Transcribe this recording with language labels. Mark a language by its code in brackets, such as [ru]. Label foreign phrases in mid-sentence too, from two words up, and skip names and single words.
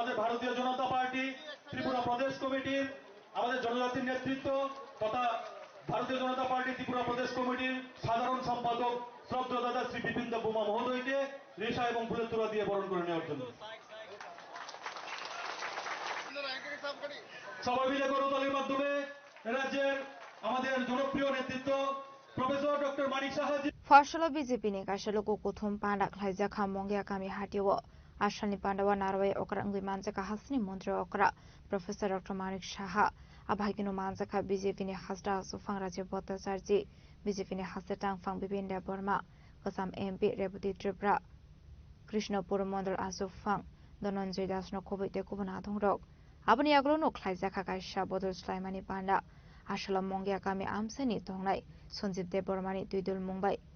[bn] ভারতীয় জনতা পার্টি ত্রিপুরা প্রদেশ কমিটির আমাদের জনজাতির নেতৃত্ব তথা ভারতীয় জনতা পার্টি ত্রিপুরা প্রদেশ কমিটির সাধারণ সম্পাদক শ্রদ্ধেয় দাদা শ্রী বিপিন দেব বোমা মহোদয়কে রেশা এবং ফুলের তোড়া দিয়ে বরণ করে নেওয়ার জন্য সবাই মিলে করতালির মাধ্যমে রাজ্যের আমাদের জনপ্রিয় নেতৃত্ব প্রফেসর ডক্টর মানিক সাহাজি [trp] Farshala BJP ni kasalo ko kuthum pandak laija kha mongya kami hatiwo Ashani Pandawa Narway okra ngui manjaka hasni mantri okra Professor Dr. Manik Saha abhagino manjaka BJP ni hasda sufang Rajib Bhattacharji BJP ni hasda tangfang Bipin Dev Burma Kasam MP Rebuti Tripura Krishnapur Mandal Asufang Dhananjay Das no Kobite Kubana Thongrok Abani aglo no laija kha kaisha Bodol Slaimani Panda Ashala mongya kami amsani thongnai Sonjib Dev Burmani Tuidul Mumbai